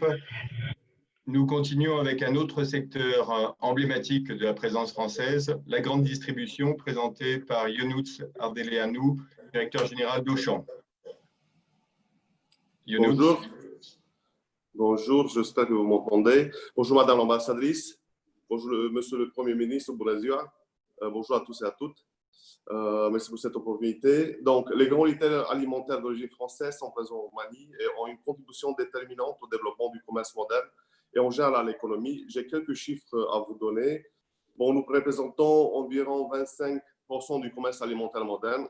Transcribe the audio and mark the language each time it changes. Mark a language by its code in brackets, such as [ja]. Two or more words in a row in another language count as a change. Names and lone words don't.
[fr] Nous continuons avec un autre secteur emblématique de la présence française, la grande distribution, présentée par Ionuț Ardeleanu, directeur général d'Auchan. Bonjour. Bonjour, j'espère que vous m'entendez. Bonjour Madame l'ambassadrice. Bonjour Monsieur le Premier ministre, [ro] bună ziua. [fr] Bonjour à tous et à toutes. Merci pour cette opportunité. Donc, les grands retailers alimentaires d'origine française sont présents en Roumanie et ont une contribution déterminante au développement du commerce moderne et en général à l'économie. J'ai quelques chiffres à vous donner. Bon, nous représentons environ 25% du commerce alimentaire moderne.